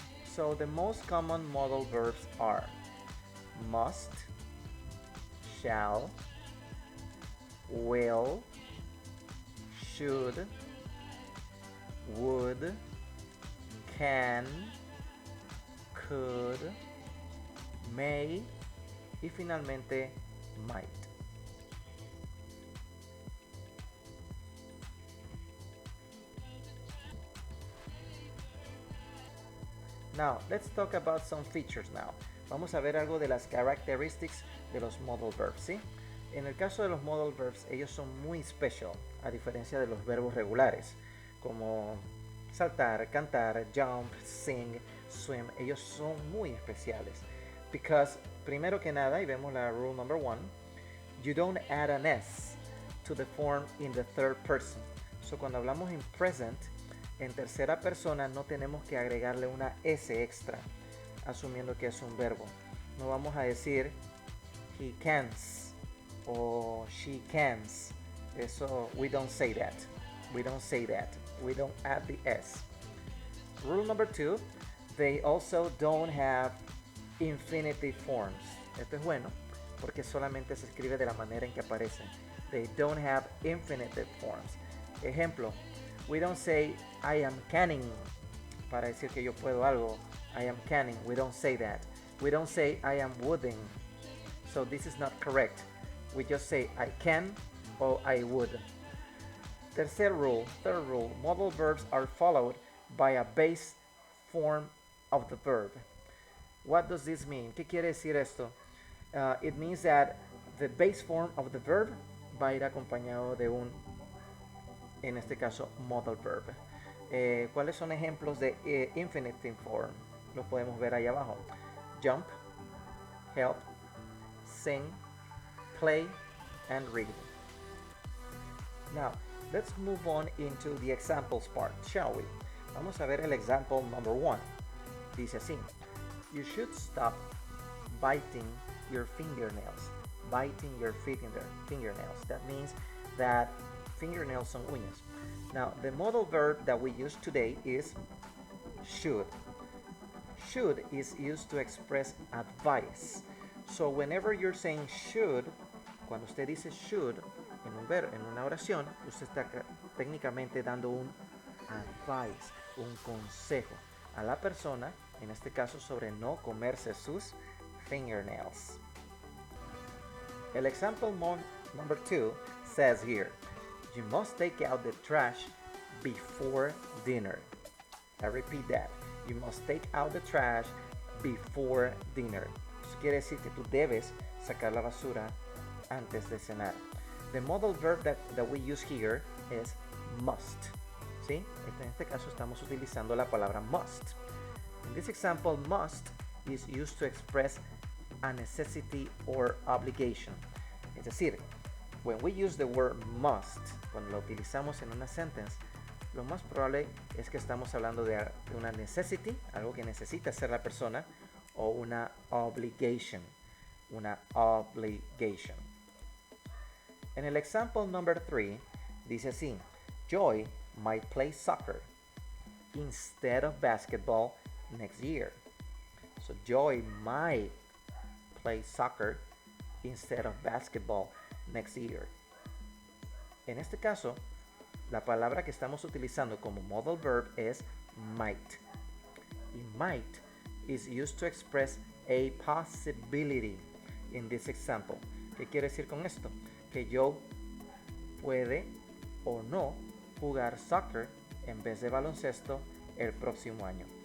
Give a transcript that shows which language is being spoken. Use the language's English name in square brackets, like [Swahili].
[English] So the most common modal verbs are must, shall, will, should, would, can, could, may [Spanish] y finalmente [English] might. Now, let's talk about some features now. [Spanish] Vamos a ver algo de las characteristics de los modal verbs, ¿sí? En el caso de los modal verbs, ellos son muy special, a diferencia de los verbos regulares, como saltar, cantar, jump, sing, swim. Ellos son muy especiales. [English] Because, [Spanish] primero que nada, y vemos la [English] rule number one, you don't add an S to the form in the third person. [Spanish] So, cuando hablamos en present, en tercera persona, no tenemos que agregarle una S extra, asumiendo que es un verbo. No vamos a decir [English] he cans [Spanish] o [English] she cans. Eso, we don't say that. We don't say that. We don't add the S. Rule number 2, they also don't have infinitive forms. [Spanish] Esto es bueno porque solamente se escribe de la manera en que aparecen. [English] They don't have infinitive forms. [Spanish] Ejemplo, [English] we don't say I am canning [Spanish] para decir que yo puedo algo. [English] I am canning. We don't say that. We don't say I am wooding. So this is not correct. We just say I can or I would. Third rule, modal verbs are followed by a base form of the verb. What does this mean? [Spanish] ¿Qué quiere decir esto? [English] It means that the base form of the verb [Spanish] va a ir acompañado de un, en este caso, [English] modal verb. [Spanish] ¿Cuáles son ejemplos de infinitive form? Los podemos ver ahí abajo. [English] Jump, help, sing, play, and read. Now, let's move on into the examples part, shall we? [Spanish] Vamos a ver el [English] example number 1. [Spanish] Dice así: [English] you should stop biting your fingernails. Biting your fingernails. That means that fingernails [Spanish] son uñas. [English] Now, the modal verb that we use today is should. Should is used to express advice. So whenever you're saying should, [Spanish] cuando usted dice should en una oración, usted está técnicamente dando un advice, un consejo a la persona, en este caso sobre no comerse sus fingernails. [English] El example number 2 says here, you must take out the trash before dinner. I repeat that. You must take out the trash before dinner. [Spanish] Eso quiere decir que tú debes sacar la basura antes de cenar. [English] The modal verb that we use here is must. ¿Sí? [Spanish] En este caso estamos utilizando la palabra [English] must. In this example, must is used to express a necessity or obligation. [Spanish] Es decir, [English] when we use the word must, [Spanish] cuando lo utilizamos en una sentence, lo más probable es que estamos hablando de una necessity, algo que necesita hacer la persona, o una obligation. Una obligation. En el [English] example number 3, [Spanish] dice así: [English] Joy might play soccer instead of basketball next year. So Joy might play soccer instead of basketball next year. [Spanish] En este caso, la palabra que estamos utilizando como modal verb es might. [English] Y might is used to express a possibility in this example. [Spanish] ¿Qué quiere decir con esto? Que Joe puede o no jugar soccer en vez de baloncesto el próximo año.